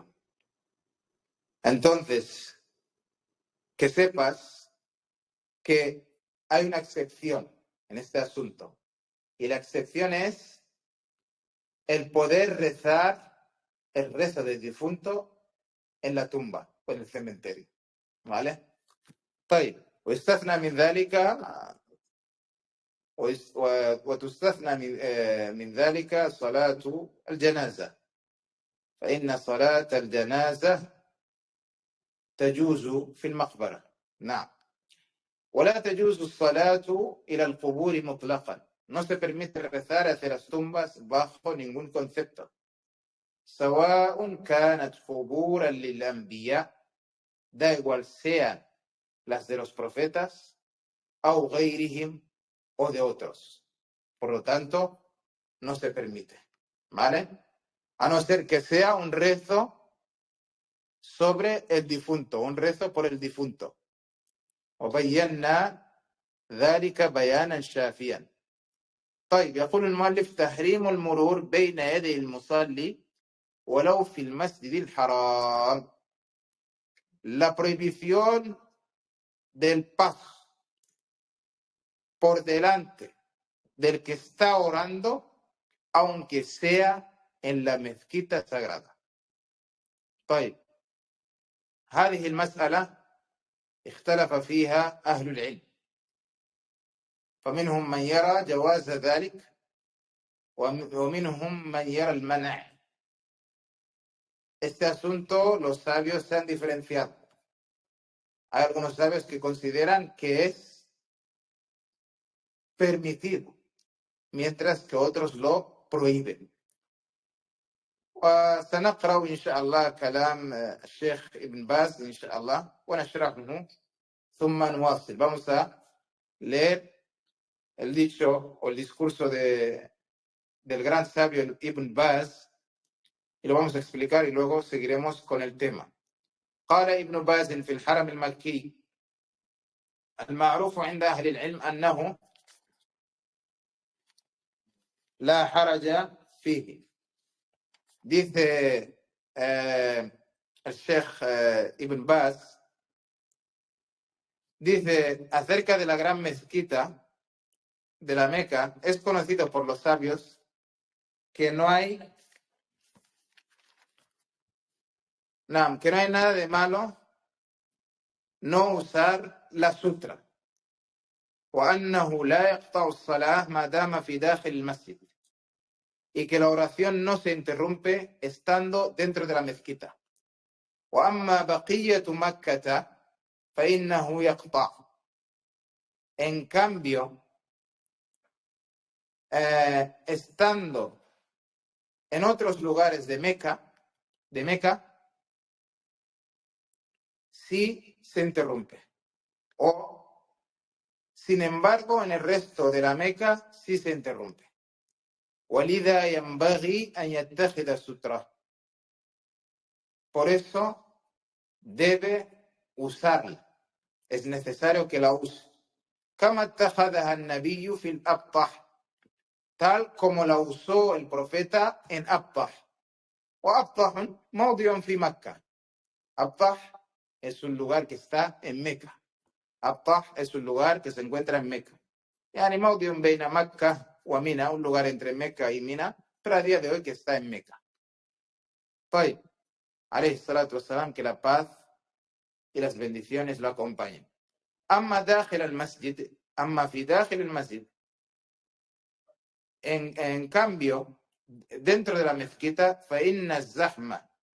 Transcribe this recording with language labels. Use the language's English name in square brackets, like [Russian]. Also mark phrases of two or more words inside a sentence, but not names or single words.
[Spanish] Entonces, que sepas que hay una excepción en este asunto. Y la excepción es el poder rezar el rezo del difunto en la tumba o en el cementerio. ¿Vale? [Arabic] طيب, ويستثنى من ذلك وتستثنى من ذلك صلاة الجنازة، فإن صلاة الجنازة تجوز في المقبرة. نعم. ولا تجوز الصلاة إلى القبور مطلقا. [Spanish] No se permite rezar hacia las tumbas bajo ningún concepto. [Arabic] سواء كانت قبورا للأنبياء, [Spanish] da igual sean las de los profetas, [Arabic] أو غيرهم, [Spanish] o de otros. Por lo tanto, no se permite. ¿Vale? A no ser que sea un rezo sobre el difunto, un rezo por el difunto. [Arabic] وبينا ذلك بيانا شافيا. طيب يقول المؤلف تحريم المرور بين يدي المصلي ولو في المسجد الحرام. [Spanish] La prohibición del paso por delante del que está orando, aunque sea en la mezquita sagrada. [Arabic] طيب هذه المسألة اختلف فيها أهل العلم، فمنهم من يرى جواز ذلك ومنهم من يرى المنع. [Spanish] Este asunto los sabios se han diferenciado. Hay algunos sabios que consideran que es permitido, mientras que otros lo prohíben. [Arabic] وسنقرأ إن شاء الله كلام الشيخ ابن باز إن شاء الله ونشرحه ثم نواصل. [Spanish] Vamos a leer el dicho o el discurso del gran sabio Ibn Baz y lo vamos a explicar y luego seguiremos con el tema. [Arabic] قال ابن باز في الحرم المكي المعروف عند أهل العلم أنه لا حرج فيه. [Spanish] Dice el Sheikh Ibn Baz, dice acerca de la gran mezquita de la Meca, es conocido por los sabios que no hay nada de malo no usar la sutra. [Arabic] وأنه لا يقطع الصلاة ما دام في داخل المسجد. [Spanish] Y que la oración no se interrumpe estando dentro de la mezquita. [Arabic] وأما بقية مكة فإنه يقطع. [Spanish] En cambio, estando en otros lugares de Meca, sí se interrumpe. O, sin embargo, en el resto de la Meca sí se interrumpe. [Arabic] ولذا ينبغي أن يتخذ سترة. [Spanish] Por eso debe usarla. Es necesario que la use. [Arabic] كما اتخذها النبي في الأبطح. [Spanish] Tal como la usó el profeta en Abtah. [Arabic] وأبطح موضع في مكة. [Spanish] Abtah es un lugar que está en Meca. Abtah es un lugar que se encuentra en Meca. [Arabic] يعني موضع بين مكة ومنى, [Spanish] un lugar entre Meca y Mina, pero a día de hoy que está en Meca. [Arabic] طيب, عليه الصلاة والسلام, [Spanish] que la paz y las bendiciones lo acompañen. [Arabic] أما داخل المسجد, أما في داخل المسجد, [Spanish] en cambio, dentro de la mezquita, [Arabic] فإن الزحمة